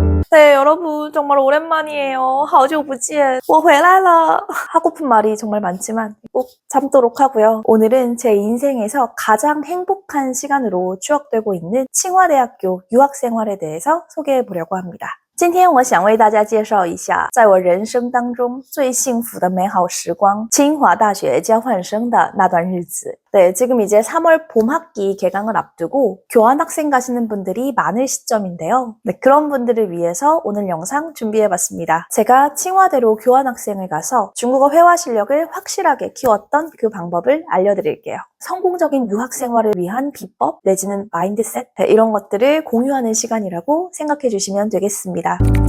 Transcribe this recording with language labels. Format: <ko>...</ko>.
<ko>네, 여러분 정말 오랜만이에요.</ko> <zh>好久不见,我回来了.</zh> <ko>하고픈 말이 정말 많지만 꼭 참도록 하고요. 오늘은 제 인생에서 가장 행복한 시간으로 추억되고 있는 칭화대학교 유학생활에 대해서 소개해보려고 합니다.</ko> <zh>今天我想为大家介绍一下在我人生当中最幸福的美好时光清华大学交换生的那段日子.</zh> <ko>네, 지금 이제 3월 봄학기 개강을 앞두고 교환학생 가시는 분들이 많을 시점인데요. 네, 그런 분들을 위해서 오늘 영상 준비해봤습니다. 제가 칭화대로 교환학생을 가서 중국어 회화 실력을 확실하게 키웠던 그 방법을 알려드릴게요. 성공적인 유학생활을 위한 비법 내지는 마인드셋 이런 것들을 공유하는 시간이라고 생각해 주시면 되겠습니다.</ko>